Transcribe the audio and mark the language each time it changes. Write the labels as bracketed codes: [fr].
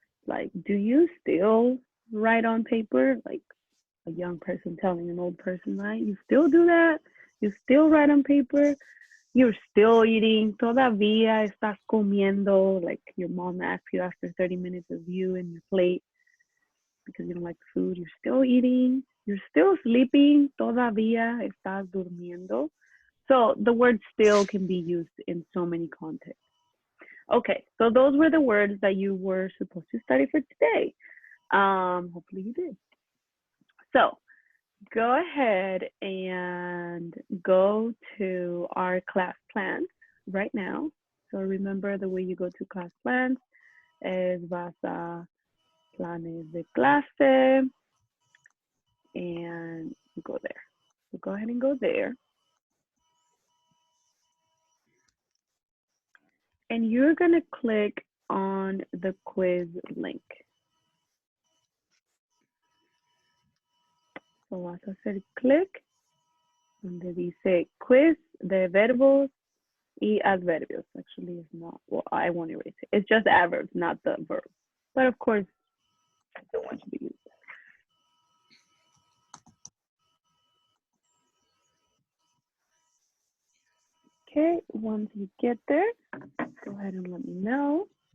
[en] Like, do you still write on paper? Like a young person telling an old person, right? You still do that? You still write on paper? You're still eating. [es] Todavía estás comiendo. [en] Like your mom asks you after 30 minutes of you and your plate because you don't like the food. You're still eating. You're still sleeping. [es] Todavía estás durmiendo. [en] So the word still can be used in so many contexts. Okay, so those were the words that you were supposed to study for today. Hopefully you did. So go ahead and go to our class plans right now. So remember the way you go to class plans [es] es vas a planes de clase [en] and you go there. So go ahead and go there. And you're gonna click on the quiz link. So [es] vas a hacer clic donde dice quiz de verbos y adverbios. [en] Actually, it's not, well, I won't erase it. It's just adverbs, not the verb. But of course, I still want you to use that. Okay, once you get there, go ahead and let me know.